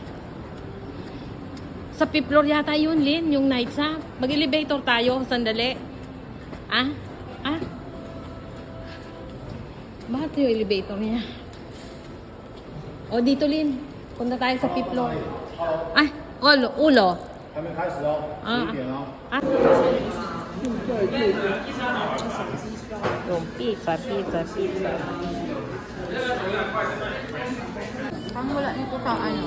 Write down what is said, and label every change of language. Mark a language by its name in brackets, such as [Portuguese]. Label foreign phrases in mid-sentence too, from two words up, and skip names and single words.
[Filipino] Sa [English] fifth floor [Filipino] yata yun, Lin, yung nights, ha? Mag-elevator tayo, sandali. Ah? Ah? Bakit yung elevator niya? O, dito, Lin. Punta tayo sa [English] fifth floor. [Filipino] Ay, ulo. [Chinese] 还没开始哦，11点哦。 [Filipino] Yung pizza. Ang wala nito sa ano?